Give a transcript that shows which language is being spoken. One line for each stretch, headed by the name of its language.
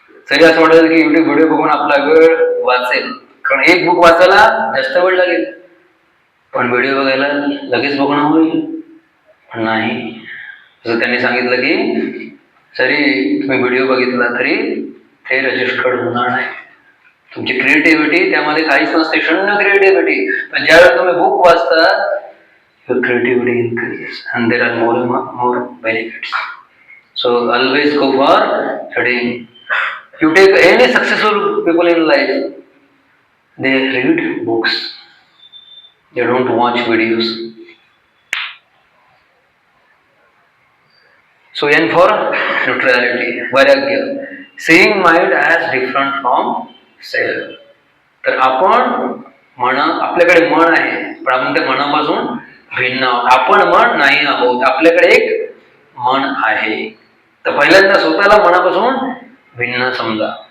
Marathi: जरी असं वाटेल की YouTube व्हिडिओ बघून आपला वेळ वाचेल, कारण एक बुक वाचायला जास्त वेळ लागेल, पण व्हिडिओ बघायला लगेच बघणं होईल. पण नाही, जसं त्यांनी सांगितलं की जरी तुम्ही व्हिडिओ बघितला तरी ते रजिस्टर्ड होणार नाही. तुमची क्रिएटिव्हिटी त्यामध्ये काहीच नसते, शून्य क्रिएटिव्हिटी. पण ज्यावेळेस तुम्ही बुक वाचता,
English: your creativity increases and there are more benefits. So always go for studying. You take any successful people in life, they read books, they don't watch videos. So N for neutrality, vairagya, seeing mind as different from self.
Marathi: तर आपण आपल्याकडे मन आहे, पण आपण त्या मनापासून भिन्न आहोत. आपण मन नाही आहोत, आपल्याकडे एक मन आहे. तर पहिल्यांदा स्वतःला मनापासून भिन्न समजा.